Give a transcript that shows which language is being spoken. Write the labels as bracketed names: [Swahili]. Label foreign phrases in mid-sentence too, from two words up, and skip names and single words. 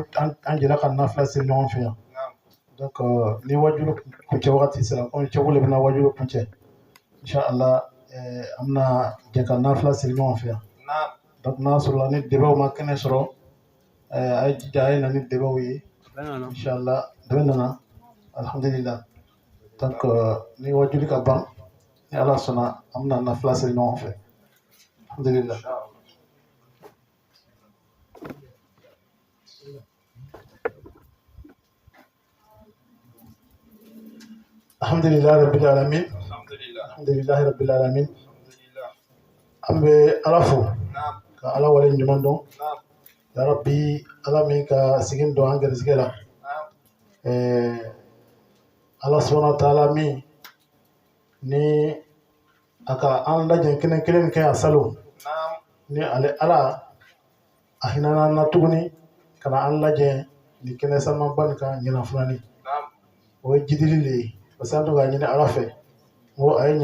[Bambara] an jɛra ka nafila se ɲɔgɔn fɛ yan donc ni wajulu kuncɛ wagati sera komi seku le bɛna wajulu kuncɛ inchallah an bɛna jɛ ka nafila siri ɲɔgɔn fɛ yan donc n'a sɔrɔla ni dɛbɛw ma kɛnɛ sɔrɔ a ye jija a ye na ni dɛbɛw ye inchallah dɛbɛ nana alhamdulillah donc ni wajuli ka ban ni ala sɔnna an bɛna nafila siri ɲɔgɔn fɛ alhamdulillah [Arabic] الحمد لله رب العالمين الحمد لله رب العالمين [Bambara] an bɛ ala fo ka ala wale ɲuman dɔn [Arabic] يا رب [Bambara] ala min ka sigin dɔn an gɛrɛsigɛ la ala [Arabic] سبحانه وتعالى [Bambara] min ni a ka an lajɛ kelen kelen kɛ a salon ni ale ala a hinana na tuguni ka na an lajɛ ni kɛnɛ samanba nin kan ɲinan filani o ye jidili de ye [French] parce que [Bambara] an to k'a ɲini ala fɛ n ko a ye